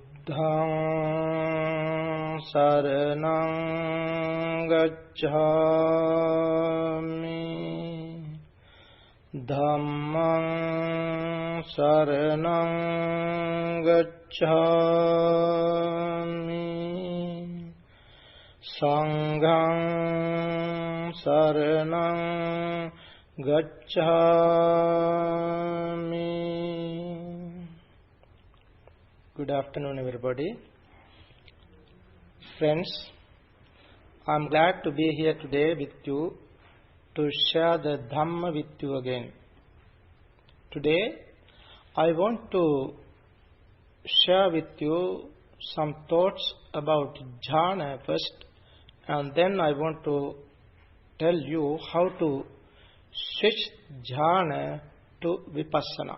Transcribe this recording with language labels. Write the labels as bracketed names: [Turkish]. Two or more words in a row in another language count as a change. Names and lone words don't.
[Pali] Buddhaṃ saraṇaṃ gacchāmi, Dhammaṃ saraṇaṃ gacchāmi, Saṅghaṃ saraṇaṃ gacchāmi. [English] Good afternoon, everybody. Friends, I am glad to be here today with you to share the Dhamma with you again. Today, I want to share with you some thoughts about Jhana first, and then I want to tell you how to switch Jhana to Vipassana.